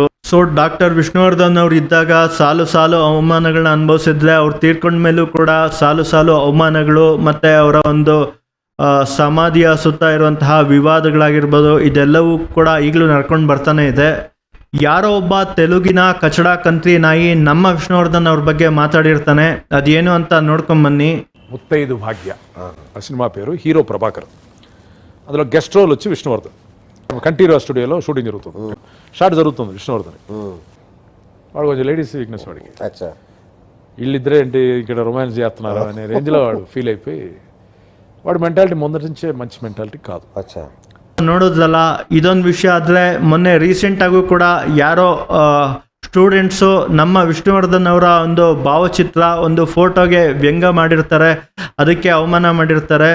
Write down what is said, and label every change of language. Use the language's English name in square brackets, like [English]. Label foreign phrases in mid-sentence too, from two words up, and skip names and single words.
[Kannada] ಸೊ ಡಾಕ್ಟರ್ ವಿಷ್ಣುವರ್ಧನ್ ಅವರು ಇದ್ದಾಗ ಸಾಲು ಅವಮಾನಗಳನ್ನ ಅನುಭವಿಸಿದ್ರೆ, ಅವ್ರು ತೀರ್ಕೊಂಡ ಮೇಲೂ ಕೂಡ ಸಾಲು ಅವಮಾನಗಳು ಮತ್ತು ಅವರ ಒಂದು ಸಮಾಧಿಯ ಸುತ್ತ ಇರುವಂತಹ ವಿವಾದಗಳಾಗಿರ್ಬೋದು, ಇದೆಲ್ಲವೂ ಕೂಡ ಈಗಲೂ ನಡ್ಕೊಂಡು ಬರ್ತಾನೆ ಇದೆ. ಯಾರೋ ಒಬ್ಬ ತೆಲುಗಿನ ಕಚಡ ಕಂತ್ರಿ ನಾಯಿ ನಮ್ಮ ವಿಷ್ಣುವರ್ಧನ್ ಅವ್ರ ಬಗ್ಗೆ ಮಾತಾಡಿರ್ತಾನೆ, ಅದೇನು ಅಂತ ನೋಡ್ಕೊಂಬನ್ನಿ. [Telugu] ముత్తైదు భాగ్య ఆ సినిమా పేరు. హీరో ప్రభాకర్, అందులో [English] guest role [Telugu] వచ్చి విష్ణువర్ధన్. కంఠీరా స్టూడియోలో షూటింగ్ జరుగుతుంది, షాట్ జరుగుతుంది విష్ణువర్ధన్. వాడు కొంచెం [English] ladies weakness [Telugu] వాడికి. వీళ్ళిద్దరే ఏంటి ఇక్కడ రొమాన్స్ చేస్తున్నారు అనే రేంజ్లో వాడు ఫీల్ అయిపోయి, వాడి మెంటాలిటీ ముందటి నుంచే మంచి మెంటాలిటీ కాదు. [Kannada] ನೋಡೋದಲ್ಲ, ಇದೊಂದು ವಿಷಯ. ಆದರೆ ಮೊನ್ನೆ ರೀಸೆಂಟಾಗೂ ಕೂಡ ಯಾರೋ ಸ್ಟೂಡೆಂಟ್ಸು ನಮ್ಮ ವಿಷ್ಣುವರ್ಧನ್ ಅವರ ಒಂದು ಭಾವಚಿತ್ರ ಒಂದು ಫೋಟೋಗೆ ವ್ಯಂಗ್ಯ ಮಾಡಿರ್ತಾರೆ, ಅದಕ್ಕೆ ಅವಮಾನ ಮಾಡಿರ್ತಾರೆ.